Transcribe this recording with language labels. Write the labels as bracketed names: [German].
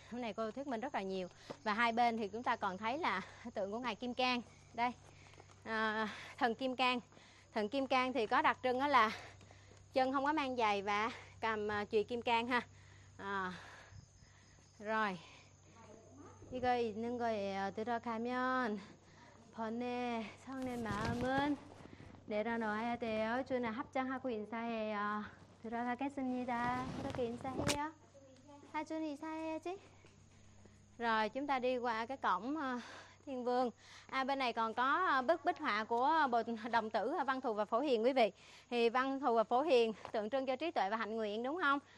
[Vietnamese] Hôm nay cô thuyết minh rất là nhiều. Và hai bên thì chúng ta còn thấy là tượng của ngài Kim Cang. Đây, thần Kim Cang. Thần Kim Cang thì có đặc trưng đó là chân không có mang giày và cầm chùy Kim Cang ha. Rồi. [Korean] 이거 있는 거예요. 들어가면 번뇌 성내 마음은 내려놓아야 돼요. 주는 합장하고 인사해요. 들어가겠습니다. 그렇게 인사해요. 하준이 인사해야지. [Vietnamese] Rồi, chúng ta đi qua cái cổng Thiên Vương. À, bên này còn có bức bích họa của Bồ Đồng Tử Văn Thù và Phổ Hiền quý vị. Thì Văn Thù và Phổ Hiền tượng trưng cho trí tuệ và hạnh nguyện đúng không?